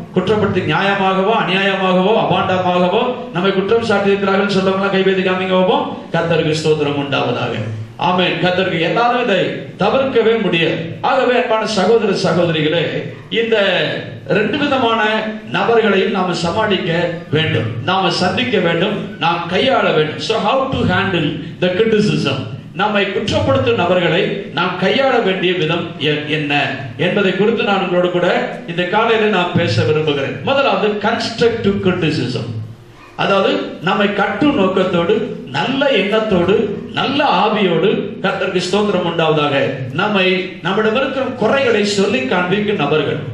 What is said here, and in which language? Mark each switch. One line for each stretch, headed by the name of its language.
Tamil: குற்றப்படுத்தி நியாயமாகவோ அநியாயமாகவோ அபாண்டமாகவோ நம்மை குற்றம் சாட்டி இருக்கிறார்கள் சொல்றவங்களா கை வைத்து காமிங்க பார்ப்போம். கர்த்தருக்கு ஸ்தோத்திரம் உண்டாவதாக. ஆமென். கர்த்தருக்கு எல்லாரும் இதை தவிர்க்கவே முடியாது. ஆகவே அன்பான சகோதர சகோதரிகளே, இந்த ரெண்டு விதமான நபர்களையும் நாம சமாளிக்க வேண்டும், நாம சந்திக்க வேண்டும், நாம் கையாள வேண்டும்.
English: So how to handle the criticism?
Tamil: நம்மை குற்றப்படுத்தும் நபர்களை நாம் கையாள வேண்டிய விதம் என்ன என்பதை குறித்து நான் உங்களோடு கூட இந்த காலையில நான் பேச விரும்புகிறேன். முதலாவது கன்ஸ்ட்ரக்டிவ் கிரிட்டிசிசம். அதாவது நம்மை கட்டும் நோக்கத்தோடு, நல்ல எண்ணத்தோடு, நல்ல ஆவியோடு கர்த்தருக்கு ஸ்தோத்திரம் உண்டாவதாக நம்மிடம் இருக்கிற குறைகளை சொல்லி காண்பிக்கும் நபர்கள்.